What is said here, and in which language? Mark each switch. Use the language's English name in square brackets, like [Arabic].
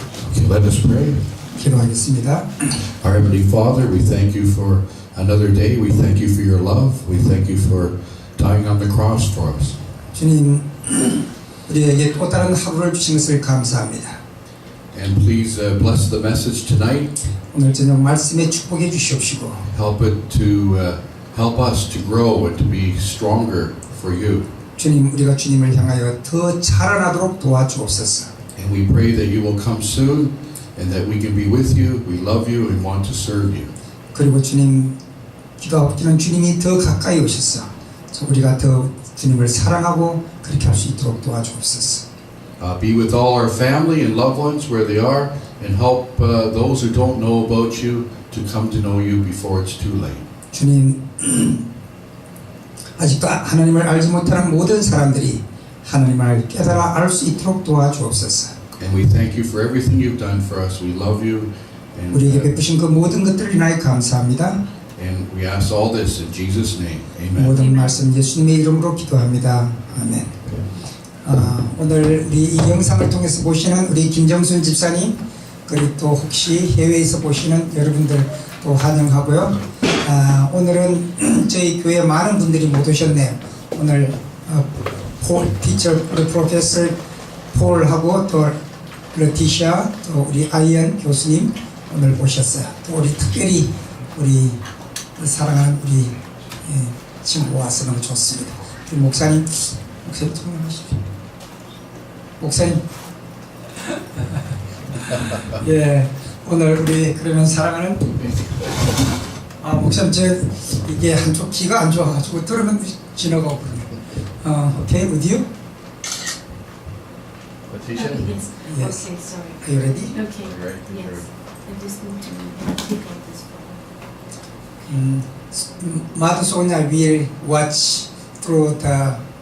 [English] Okay, let us pray. [Korean] 기도하겠습니다. [English] Our Heavenly Father, we thank you for another day. We thank you for your love. We thank you for dying on the cross for us. [Korean] 주님, 우리에게 또 다른 하루를 주신 것을 감사합니다. [English] And please bless the message tonight. [Korean] 오늘 저녁 말씀에 축복해 주시옵시고 [English] Help it to help us to grow and to be stronger for you. [Korean] 주님, 우리가 주님을 향하여 더 자라나도록 도와주옵소서. [English] And we pray that you will come soon and that we can be with you. We love you and want to serve you. [Korean] 그리고 주님, 기가 없기는 주님이 더 가까이 오셔서 우리가 더 주님을 사랑하고 그렇게 할 수 있도록 도와주옵소서. [English] Be with all our family and loved ones where they are and help those who don't know about you to come to know you before it's too late. [Korean] 주님, 아직도 하나님을 알지 못하는 모든 사람들이 하나님을 깨달아 알 수 있도록 도와주옵소서. [English] And we thank you for everything you've done for us. We love you and [Korean] 우리에게 베푸신 그 모든 것들을 인하여 감사합니다. [English] and we ask all this in Jesus' name. Amen. [Korean] 모든 말씀 예수님의 이름으로 기도합니다. 아멘. 오늘 이 영상을 통해서 보시는 우리 김정순 집사님, 그리고 또 혹시 해외에서 보시는 여러분들 또 환영하고요. 오늘은 저희 교회 많은 분들이 못 오셨네요. 오늘 폴 티처, 우리 프로페서 폴하고 또 러티샤, 또 우리 아이언 교수님 오늘 오셨어요. 또 우리 특별히 우리 사랑하는 우리 친구 와서 너무 좋습니다. 우리 목사님 통화하십시오. 목사님 예, 오늘 우리 그러면 사랑하는 목사님 저 이게 한쪽 귀가 안 좋아가지고 들으면 지나가 버리네. [English] 오케이, with you? Quotation? Yes. Yes. Okay, sorry. Are you ready? Okay. Right, Yes. right. I just need to pick up this phone. Mother Sonia will watch through the